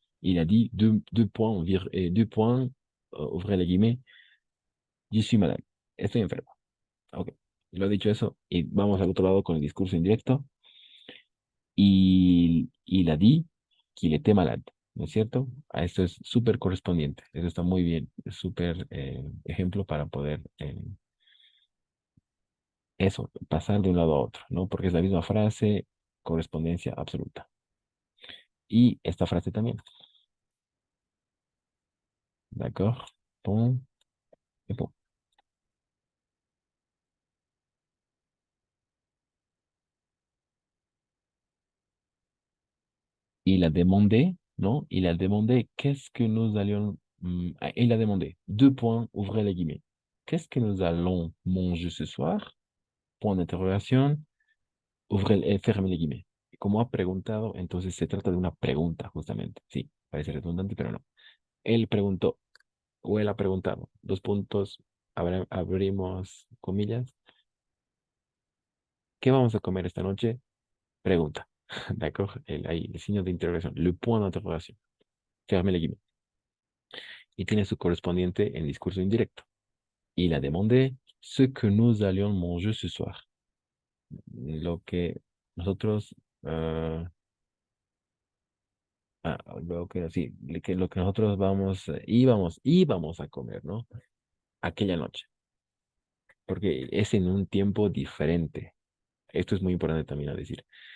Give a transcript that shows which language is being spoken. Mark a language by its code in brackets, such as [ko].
[fr] Il a dit deux points, deux points, ouvrez les guillemets. Je suis malade. [es] Estoy enfermo. [fr] Ok. [es] Lo dicho eso, y vamos al otro lado con el discurso indirecto. [fr] Il a dit qu'il était malade. [es] ¿No es cierto? A esto es súper correspondiente. Eso está muy bien. Es súper ejemplo para poder eso, pasar de un lado a otro, ¿no? Porque es la misma frase, correspondencia absoluta. Y esta frase también. [fr] ¿D'accord? Pum, et pum. Il a demandé, non? Il a demandé qu'est-ce que nous allions. Il a demandé, deux points, ouvrez les guillemets. Qu'est-ce que nous allons manger ce soir? Point d'interrogation, ferme les guillemets. [es] Como ha preguntado, entonces se trata de una pregunta, justamente. Sí, parece redundante, pero no. Él preguntó, o él ha preguntado. Dos puntos, abrimos comillas. ¿Qué vamos a comer esta noche? Pregunta. [fr] D'accord? [es] Ahí, el signo de interrogación, [fr] le point d'interrogation. Ferme les guillemets. [es] Y tiene su correspondiente en discurso indirecto. [fr] Il a demandé ce que nous allions manger ce soir. [es] Lo que nosotros, lo que nosotros íbamos a comer, ¿no? Aquella noche. Porque es en un tiempo diferente. Esto es muy importante también a decir.